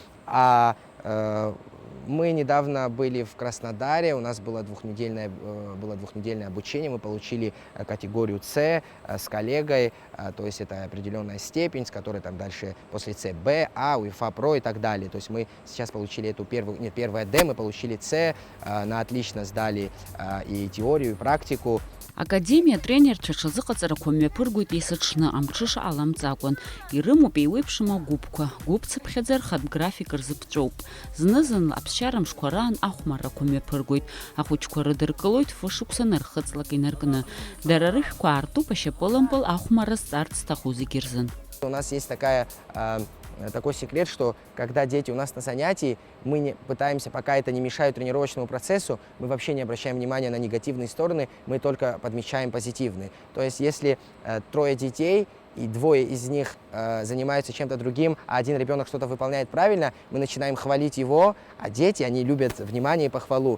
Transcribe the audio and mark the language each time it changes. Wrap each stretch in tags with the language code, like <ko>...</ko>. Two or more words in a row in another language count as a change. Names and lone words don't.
<ru>Мы недавно были в Краснодаре, у нас было двухнедельное обучение, мы получили категорию С с коллегой, то есть это определенная степень, с которой там дальше после С, Б, А, УЕФА Про и так далее. То есть мы сейчас получили эту первое Д, мы получили С, на отлично сдали и теорию, и практику.</ru> <ab>Академия тренерцәа ҽазыҟаҵарақәа мҩаԥыргоит есыҽны, амҽыша ҟаламҵакәан. Ирымоуп еиуеиԥшым агәыԥқәа, гәыԥцыԥхьаӡа рхатә график рзыԥҵәоуп. Зны-зынла аԥсшьара мшқәа раан ахәмаррақәа мҩаԥыргоит, ахәыҷқәа рыдыркылоит фышықәса нархыҵлак инаркны. Дара рышәқәа аартуп ашьапылампыл ахәмарра зҵарц зҭаху зегьы рзын.</ab> <ru>У нас есть такой секрет, что когда дети у нас на занятии, мы не пытаемся, пока это не мешает тренировочному процессу, мы вообще не обращаем внимания на негативные стороны, мы только подмечаем позитивные. То есть если 3 детей, и 2 из них занимаются чем-то другим, а один ребенок что-то выполняет правильно, мы начинаем хвалить его, а дети, они любят внимание и похвалу.</ru>